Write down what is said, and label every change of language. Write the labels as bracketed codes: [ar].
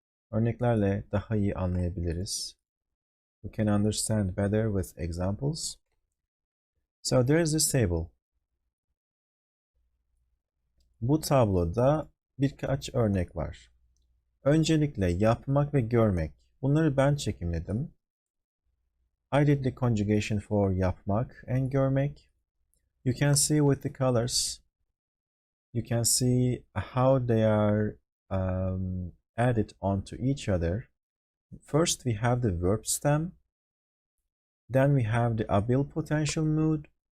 [tr] Örneklerle daha iyi anlayabiliriz. [en] We can understand better with examples. So there is this table. [tr] Bu tabloda birkaç örnek var. Öncelikle yapmak ve görmek. Bunları ben çekimledim. [en] I did the conjugation for yapmak and görmek. You can see with the colors, you can see how they are added onto each other. First, we have the verb stem. Then we have the Abil potential mood.